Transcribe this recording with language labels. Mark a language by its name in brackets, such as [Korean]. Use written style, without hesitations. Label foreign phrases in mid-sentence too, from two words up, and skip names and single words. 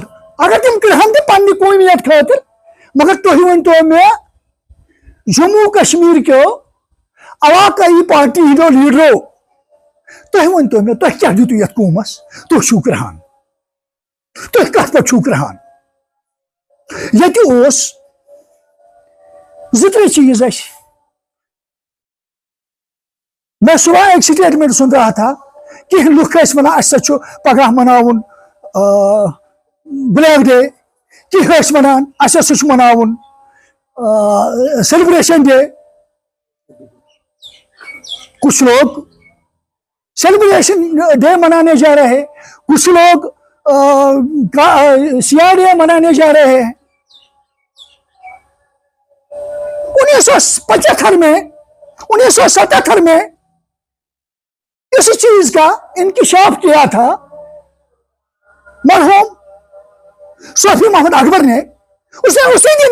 [Kashmiri] اگر تم کرہان تہ پننہِ قومیت خاطر، مگر تُہۍ ؤنتو مےٚ جموں کشمیر کیو علاقائی پارٹی ہندو لیڈرو، تُہۍ ؤنتو مےٚ تُہۍ کیٛاہ دِتُو یتھ قومس، تُہۍ چھِو کرہان. تُہۍ کتھ پٮ۪ٹھ چھُو کرٛہان ییٚتہِ اوس 2-3 چیٖز اَسہِ [Urdu] میں صبح ایک سٹیٹمنٹ سن رہا تھا [Kashmiri] کینٛہہ لُکھ ٲسۍ وَنان اَسہِ ہسا چھُ پگاہ مناوُن بلیک ڈے کینٛہہ ٲسۍ وَنان اَسہِ ہسا چھُ مناوُن سیلبریشن ڈے [Urdu] کچھ لوگ سیلبریشن ڈے منانے جا رہے ہیں کچھ لوگ سیاہ ڈے منانے جا رہے ہیں 1975 میں 1977 میں اس چیز کا انکشاف کیا تھا مرحوم صوفی محمد اکبر نے اسے اسی دن